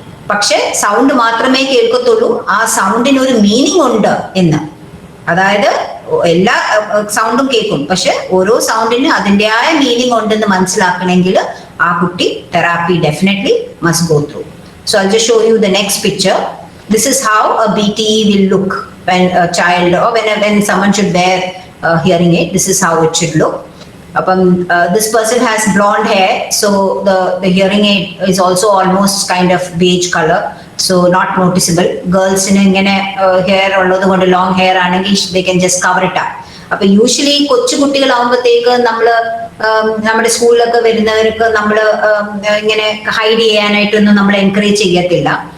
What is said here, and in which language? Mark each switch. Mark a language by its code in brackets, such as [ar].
[ml] പക്ഷെ സൗണ്ട് മാത്രമേ കേൾക്കത്തുള്ളൂ, ആ സൗണ്ടിന് ഒരു മീനിങ് ഉണ്ട് എന്ന്. അതായത് എല്ലാ സൗണ്ടും കേൾക്കും, പക്ഷെ ഓരോ സൗണ്ടിന് അതിൻ്റെതായ മീനിങ് ഉണ്ടെന്ന് മനസ്സിലാക്കണമെങ്കിൽ ആ കുട്ടി therapy [en] Definitely must go through. So I just show you the next picture. This is how a BTE will look when a child or when someone should wear a hearing aid. This is how it should look. This person has blonde hair, so the hearing aid is also almost kind of beige color, so not noticeable. [ml] Girls in ingane hair ulladu kondu long hair aanengil [en] they can just cover it up. [ml] അപ്പൊ usually കൊച്ചു കുട്ടികളാവുമ്പോഴത്തേക്ക് നമ്മുടെ സ്കൂളിലൊക്കെ വരുന്നവർക്ക് നമ്മൾ ഇങ്ങനെ hide ചെയ്യാനായിട്ടൊന്നും നമ്മൾ encourage ചെയ്യത്തില്ല.